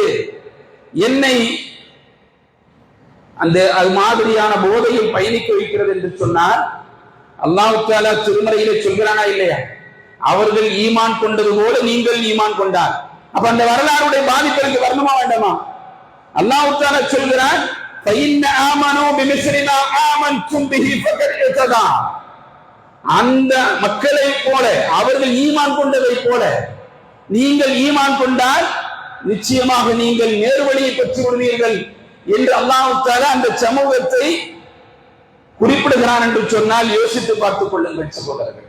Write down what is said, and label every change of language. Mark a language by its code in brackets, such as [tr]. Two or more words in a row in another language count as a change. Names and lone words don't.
[ta] என்னை அந்த அது மாதிரியான போதையில் பயணிக்க வைக்கிறது என்று சொன்னால் [ar] الله تعالى [ta] திருமறையிலே சொல்கிறானா இல்லையா? அவர்கள் ஈமான் கொண்டது போல நீங்கள் ஈமான் கொண்டார். அப்ப அந்த வரலாறுடைய பாதிப்பிற்கு வரணுமா வேண்டாமா? [ar] الله تعالى [ta] சொல்கிறான், [ar] فَإِنَّ آمَنُوا بِمِثْلِ مَا آمَنْتُمْ بِهِ فَقَدْ اهْتَدَوْا. [ta] அந்த மக்களை போல, அவர்கள் ஈமான் கொண்டதை போல நீங்கள் ஈமான் கொண்டால் நிச்சயமாக நீங்கள் நேர்வழியை பெற்றுக் கொள்வீர்கள் என்று [ar] الله تعالى [ta] அந்த சமூகத்தை குறிப்பிடுகிறான் என்று சொன்னால் யோசித்து பார்த்துக் கொள்ளுங்கள் சகோதரர்களே.